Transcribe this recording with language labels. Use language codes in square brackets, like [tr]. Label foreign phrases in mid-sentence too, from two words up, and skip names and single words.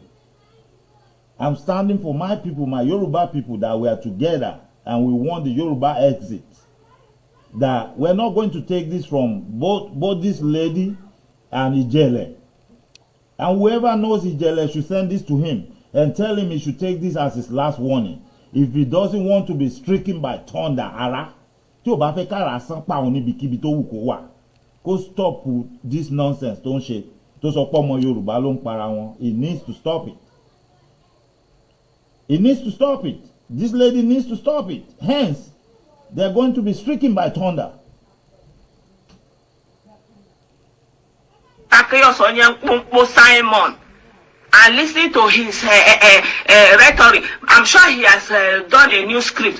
[en] I'm standing for my people, my Yoruba people, that we are together and we want the Yoruba exit. That we're not going to take this from both this lady and Ijele. And whoever knows Ijele should send this to him and tell him he should take this as his last warning. If he doesn't want to be stricken by thunder, [yo] ara, tí ó bá fẹ́ kára san pa òun níbikíbi tó wù kó wà, kó [en] stop this nonsense [yo] tó ń ṣe, tó sọ pé ọmọ Yorùbá ló ń para wọn. [en] He needs to stop it. He needs to stop it. This lady needs to stop it. Hence, they're going to be stricken by thunder. Simon, and listening to his rhetoric, I'm sure he has done a new script.